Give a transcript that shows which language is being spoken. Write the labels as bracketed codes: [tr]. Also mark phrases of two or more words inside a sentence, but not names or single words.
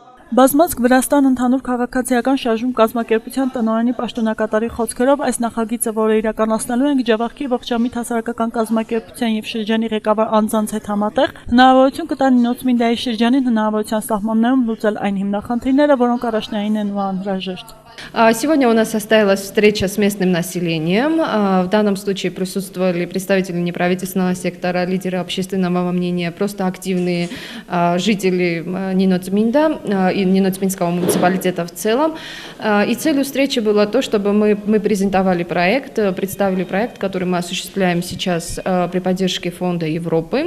[hy] Բազմազգ Վրաստան ընդհանուր քաղաքացիական շարժում կազմակերպության տնօրենի պաշտոնակատարի խոսքերով այս նախագիծը, որը իրականացնելու են Ջավախքի ողջամիտ հասարակական կազմակերպության եւ շրջանի ղեկավար անձանց հետ համատեղ, հնարավորություն կտան Նոցմինդայի շրջանին հնարավորության սահմաններում լուծել այն հիմնախնդիրները, որոնք առաջնային են ու անհրաժեշտ։ [ru] Сегодня у нас состоялась встреча с местным населением. В данном случае присутствовали представители неправительственного сектора, лидеры общественного мнения, просто активные жители Ниноцминда и Ниноцминского муниципалитета в целом. И целью встречи было то, чтобы мы презентовали проект, представили проект, который мы осуществляем сейчас при поддержке Фонда Европы.